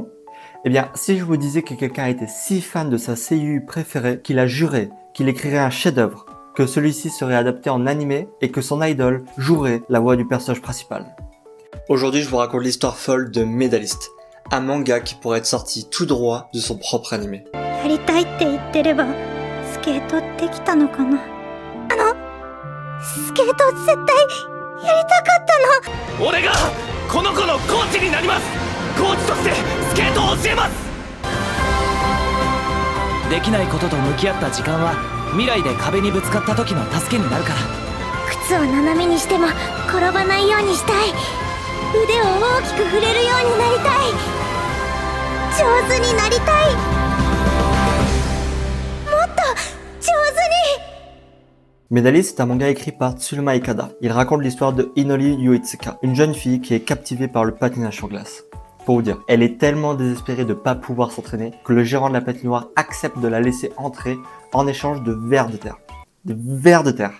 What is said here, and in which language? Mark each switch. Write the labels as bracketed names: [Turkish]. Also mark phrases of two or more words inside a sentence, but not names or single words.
[French] Eh bien, si je vous disais que quelqu'un était si fan de sa seiyuu préférée qu'il a juré qu'il écrirait un chef-d'œuvre, que celui-ci serait adapté en animé et que son idole jouerait la voix du personnage principal. Aujourd'hui, je vous raconte l'histoire folle de Medalist, un manga qui pourrait être sorti tout droit de son propre animé. [Japanese] やりたいって言ってればスケートできたのかな。スケート絶対やりたかったの。俺がこの子のコーチになります。コーチとしてスケートを教えます。できないことと向き合った時間は未来で壁にぶつかった時の助けになるから。靴を斜めにしても転ばないようにしたい。腕を大きく振れるようになりたい。上手になりたい。もっと上手に。 [French] Medalist est un manga écrit par Tsuruma Ikada. Il raconte l'histoire de Inori Yuitsuka, une jeune fille qui est captivée par le patinage sur glace. Pour vous dire, elle est tellement désespérée de ne pas pouvoir s'entraîner que le gérant de la patinoire accepte de la laisser entrer en échange de vers de terre. Des vers de terre.